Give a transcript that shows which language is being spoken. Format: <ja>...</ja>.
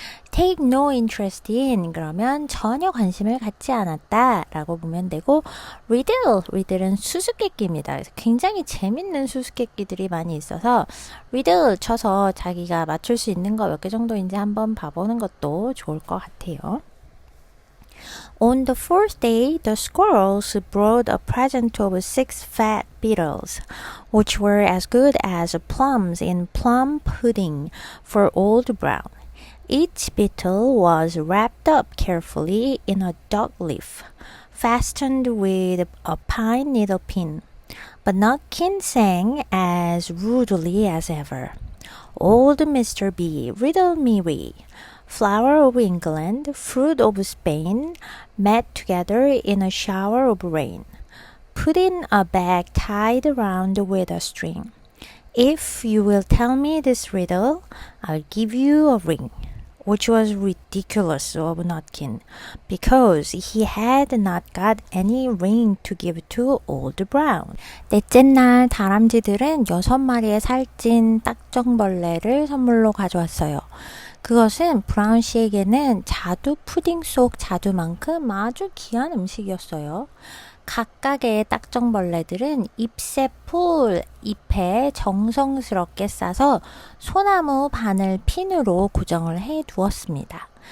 <en>Take no interest in,</en> <ko>그러면 전혀 관심을 갖지 않았다 라고 보면 되고, riddle은 수수께끼입니다. 그래서 굉장히 재밌는 수수께끼들이 많이 있어서 riddle 쳐서 자기가 맞출 수 있는 거 몇 개 정도인지 한번 봐보는 것도 좋을 것 같아요.</ko> <en>On the 4th day, the squirrels brought a present of 6 fat beetles, which were as good as plums in plum pudding for Old Brown. Each beetle was wrapped up carefully in a dock leaf, fastened with a pine needle pin. But Nutkin sang as rudely as ever. Old Mr. B, riddle me we. Flower of England, fruit of Spain, met together in a shower of rain. Put in a bag tied around with a string. If you will tell me this riddle, I'll give you a ring. Which was ridiculous of Nutkin, because he had not got any ring to give to Old Brown.</en> <ko>넷째 날 다람쥐들은 6마리의 살찐 딱정벌레를 선물로 가져왔어요. 그것은 브라운 씨에게는 자두 푸딩 속 자두만큼 아주 귀한 음식이었어요. 각각의 딱정벌레들은 잎새풀 잎에 정성스럽게 싸서 소나무 바늘 핀으로 고정을 해 두었습니다.</ko>